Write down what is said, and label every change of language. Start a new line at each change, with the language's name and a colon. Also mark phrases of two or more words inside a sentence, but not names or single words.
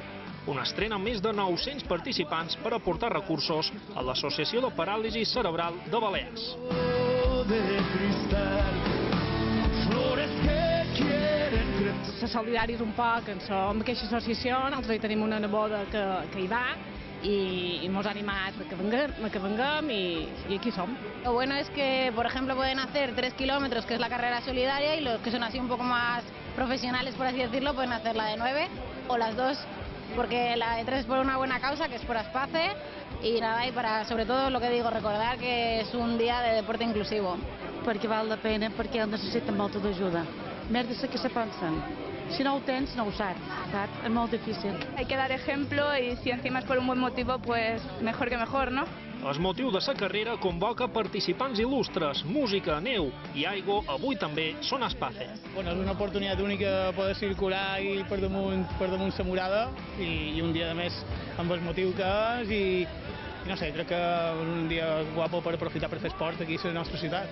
Catalan: Una estrena amb més de 900 participants per aportar recursos a l'Associació de Paràlisi Cerebral de Balears. Se solidaris un poc, som aquesta associació, nosaltres tenim una neboda que hi va,
Spanish: y hemos animado a que vengan y aquí son. Lo bueno es que, por ejemplo, pueden hacer 3 kilómetros, que es la carrera solidaria, y los que son así un poco más profesionales, por así decirlo, pueden hacer la de 9 o las 2, porque la de 3 es por una buena causa, que es por Aspace, y nada, y para, sobre todo, lo que digo, recordar que es un día de deporte inclusivo.
Catalan: Perquè val la pena, perquè el necessiten molta d'ajuda. Més de que se pensen. Si no ho tens, no ho saps. Es molt difícil.
Spanish: Hay que dar ejemplo y si encima es por un buen motivo, pues mejor que mejor, ¿no?
Catalan: El motiu de la carrera convoca participants il·lustres, música, neu i aigua, avui també són Aspace. Bueno, és una oportunitat única poder circular i per damunt Samurada i un dia de més amb el motiu que és i no sé, crec que és un dia guapo per aprofitar per fer esport aquí a la nostra ciutat.